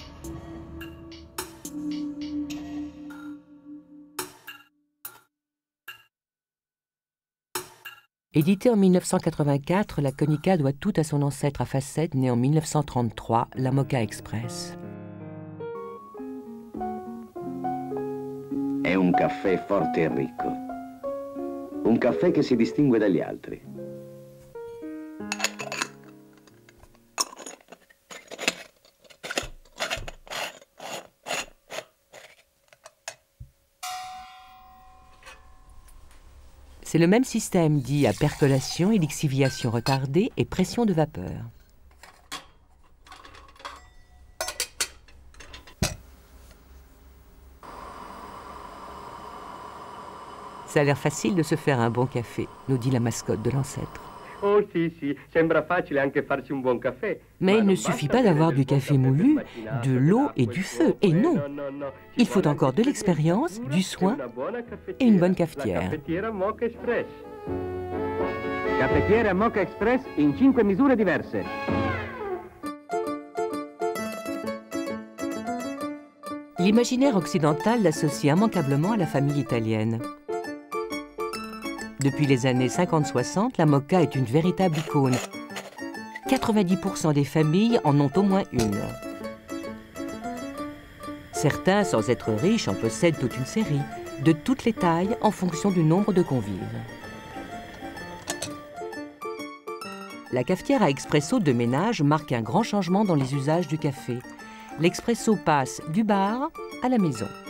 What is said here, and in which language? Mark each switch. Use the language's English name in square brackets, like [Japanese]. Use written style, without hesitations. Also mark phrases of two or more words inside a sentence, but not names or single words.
[French] Éditée en 1984, la Conica doit tout à son ancêtre à facettes né en 1933, la Moka Express. [Italian] È un caffè forte e ricco. Un caffè che si distingue dagli altri. [French] C'est le même système dit à percolation et lixiviation retardée et pression de vapeur. Ça a l'air facile de se faire un bon café, nous dit la mascotte de l'ancêtre. [Italian] Oh sì, sì, sembra facile anche farsi un buon caffè. [French] Mais il ne suffit pas d'avoir du café moulu, de l'eau et du feu, et non. Il faut encore de l'expérience, du soin et une bonne cafetière. [Italian] Caffettiera Moka Express in 5 misure diverse. [French] L'imaginaire occidental l'associe immanquablement à la famille italienne. Depuis les années 50-60, la Moka est une véritable icône. 90% des familles en ont au moins une. Certains, sans être riches, en possèdent toute une série, de toutes les tailles en fonction du nombre de convives. La cafetière à expresso de ménage marque un grand changement dans les usages du café. L'expresso passe du bar à la maison.